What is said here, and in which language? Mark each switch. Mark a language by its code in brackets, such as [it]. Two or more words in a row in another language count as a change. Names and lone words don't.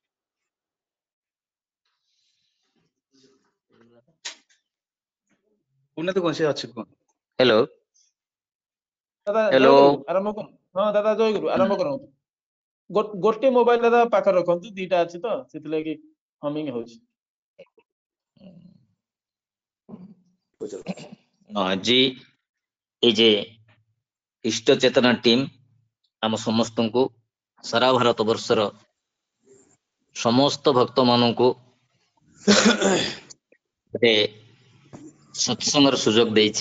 [or] हेलो ଦାଦା हेलो ଜୟଗୁରୁ ଆରମ୍ଭ କର। ହଁ ଦାଦା ଜୟଗୁରୁ ଆରମ୍ଭ କରନ୍ତୁ। ଗୋଟେ ମୋବାଇଲ ଦାଦା ପାଖରେ ରଖନ୍ତୁ, ଦିଟା ଅଛି ତ ସେଥିଲାଗି ହମିଂ ହଉଛି। ଜୀ ଏ ଇଷ୍ଟ ଚେତନା ଟିମ ଆମ ସମସ୍ତ କୋ ସାରା ଭାରତ ବର୍ଷର ସମସ୍ତ ଭକ୍ତ ମାନଙ୍କୁ କୋ ଗୋଟେ ସତ୍ସଙ୍ଗର ସୁଯୋଗ ଦେଇଛେ।